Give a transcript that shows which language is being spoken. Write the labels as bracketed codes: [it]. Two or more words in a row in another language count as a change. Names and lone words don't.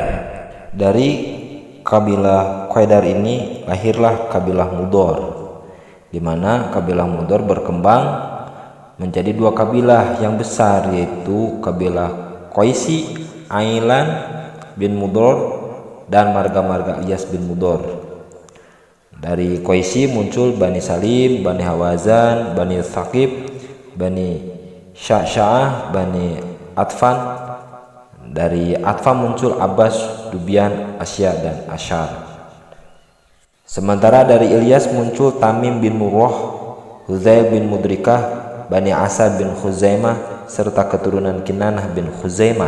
[id] Dari kabilah Qaidar ini lahirlah kabilah Mudor, di mana kabilah Mudor berkembang menjadi 2 kabilah yang besar, yaitu kabilah Qaisi Ailan bin Mudor dan marga-marga Ilyas bin Mudor. Dari Qaisi muncul Bani Salim, Bani Hawazan, Bani Thaqib, Bani Sya'sya'ah, Bani Atfan. Dari Atfan muncul Abbas, Dubyan, Asya, dan Asyar. Sementara dari Ilyas muncul Tamim bin Murrah, Hudzail bin Mudrikah, Bani Asad bin Khuzaimah, serta keturunan Kinanah bin Khuzaimah.